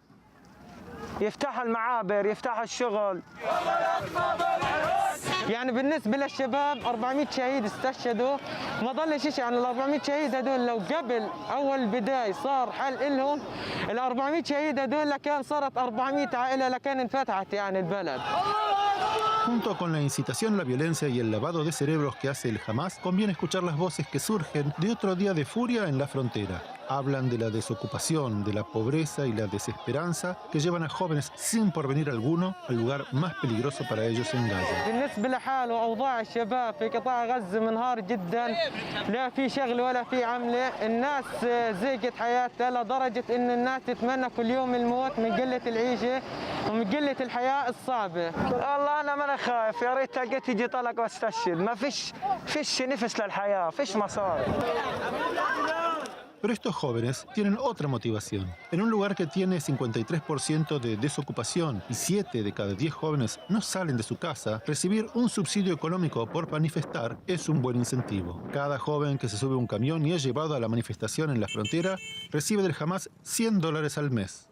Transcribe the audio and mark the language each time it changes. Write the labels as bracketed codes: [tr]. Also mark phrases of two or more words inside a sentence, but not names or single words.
[ar] يفتحوا المعابر، يفتحوا الشغل. يعني بالنسبة للشباب 400 شهيد استشهدوا، ما ضلش شيء عن ال 400 شهيد هدول. لو قبل أول بداية صار حل إلهم، ال 400 شهيد هدول لكان صارت 400 عائلة لكان انفتحت يعني البلد. [es] Junto con la incitación a la violencia y el lavado de cerebros que hace el Hamas, conviene escuchar las voces que surgen de otro día de furia en la frontera. Hablan de la desocupación, de la pobreza y la desesperanza que llevan a jóvenes sin porvenir alguno al lugar más peligroso para ellos en Gaza. [ar] بالنسبة لحال وأوضاع الشباب في قطاع غزة منهار جدا، لا في شغل ولا في عملة، الناس زيقت حياتها لدرجة إن الناس تتمنى كل يوم الموت من قلة العيشة ومن قلة الحياة الصعبة. والله أنا ما خايف، يا ريت لقيت يجي طلق واستشهد، ما فيش نفس للحياة، فيش مصاري. [es] Pero estos jóvenes tienen otra motivación. En un lugar que tiene 53% de desocupación y 7 de cada 10 jóvenes no salen de su casa, recibir un subsidio económico por manifestar es un buen incentivo. Cada joven que se sube a un camión y es llevado a la manifestación en la frontera recibe del Hamas $100 al mes.